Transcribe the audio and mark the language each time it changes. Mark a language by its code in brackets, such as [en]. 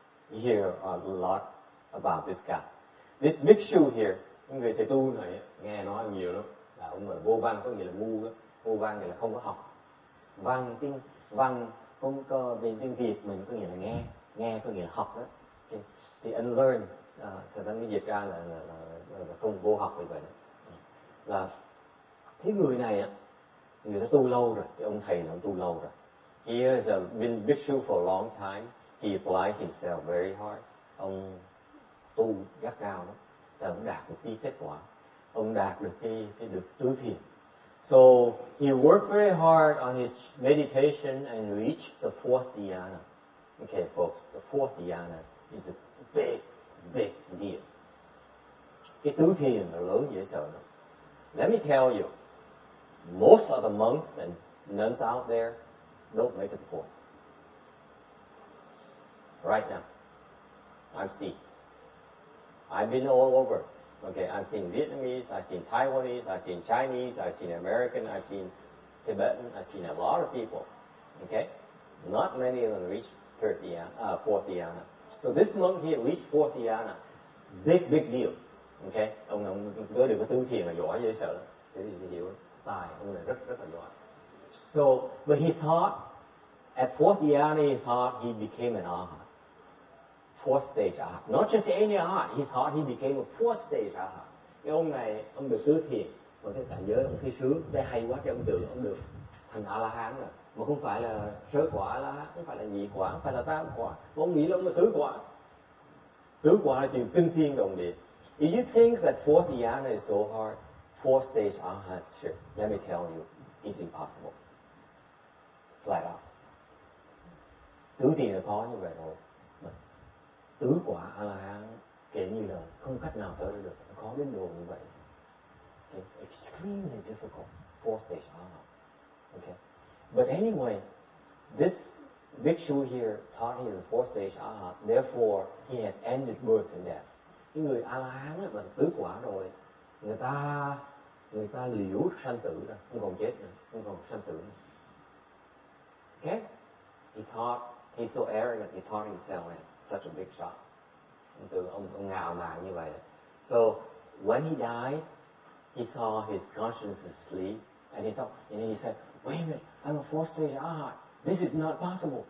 [en] You hear a lot about this guy. This bhikshu here, [vi] người thầy tu này nghe nói nhiều lắm. Là ông là vô văn có nghĩa là ngu đó. Vô văn nghĩa là không có học. Văn không có bên tiếng Việt mình có nghĩa là nghe có nghĩa là học đó. Thì unlearn sẽ ta mới dịch ra là không vô học vì vậy. Là cái người này á, người ta tu lâu rồi, cái ông thầy này ông tu lâu rồi. [en] He has been bhikshu for a long time. He applied himself very hard. [vi] Ông tu gắt gao lắm. Và ông đạt được cái kết quả. Ông đạt được cái được tứ thiền. [en] So he worked very hard on his meditation and reached the fourth dhyana. Okay, folks, the fourth dhyana is a big deal. [vi] Cái tứ thiền là lớn dễ sợ lắm. [en] Let me tell you, most of the monks and nuns out there don't make it to fourth. Right now, I've seen. I've been all over. Okay, I've seen Vietnamese, I've seen Taiwanese, I've seen Chinese, I've seen American, I've seen Tibetan, I've seen a lot of people. Okay, not many of them reach fourth dhyana. So this monk here reached fourth dhyana. Big deal. [vi] Okay, ông có được cái tứ thiền là giỏi dễ sợ. Thế thì hiểu tài ông này rất là giỏi. [en] So, but he thought at fourth dhyana he thought he became an arhat. Fourth stage arhat. Not just any arhat. He thought he became a fourth stage arhat. [vi] cái ông này ông được tứ thiền, và cái cảnh giới ông thấy sướng, đây hay quá, cái ông tưởng ông được thành A La Hán rồi, mà không phải là sơ quả A La Hán, không phải là nhị quả, không phải là tam quả, mà ông nghĩ là ông là tứ quả. Tứ quả là chuyện kinh thiên động địa. [en] If you think that fourth dhyana is so hard, fourth stage arhatship, let me tell you, it's impossible. Flat out. [vi] Tứ thiền là khó như vậy rồi. Tứ quả A La Hán kể như là không cách nào tới được, khó đến độ như vậy. [en] Okay. Extremely difficult. Fourth stage arhat. Okay. But anyway, this Bhikshu here thought he is a fourth stage arhat, therefore he has ended birth and death. [vi] Cái người A La Hán là tứ quả rồi, người ta liễu sanh tử rồi, không còn chết nữa, không còn sanh tử nữa. [en] Okay? He thought he's so arrogant, he thought himself as such a big shot. [vi] Ông ngạo mạn như vậy. [en] So when he died, he saw his conscience asleep, and he said, "Wait a minute, I'm a fourth stage arhat. This is not possible.